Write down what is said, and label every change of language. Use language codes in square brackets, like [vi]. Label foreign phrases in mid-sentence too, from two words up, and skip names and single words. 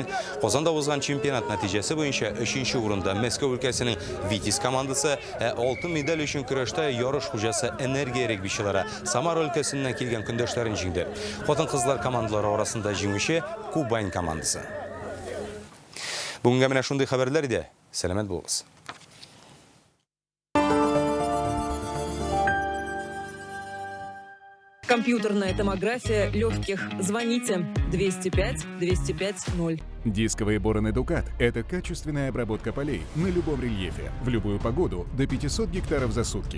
[tt] Казанда узган чемпионат нәтиҗәсе буенча 3нче урында Мәскәү өлкәсенең Витязь командасы, алтын медаль өчен көрәштә ярыш хуҗасы энергия регбичилары Самара өлкәсеннән килгән көндәшләрен җиңде. Хатын-кызлар командалары арасында җиңүче Кубань командасы. Бүгенгә менә шундый хәбәрләр иде. Сәламәт булыгыз. [ru] Компьютерная томография легких. Звоните 205-205-0. Дисковые бороны «Дукат» — это качественная обработка полей на любом рельефе, в любую погоду, до 500 гектаров за сутки.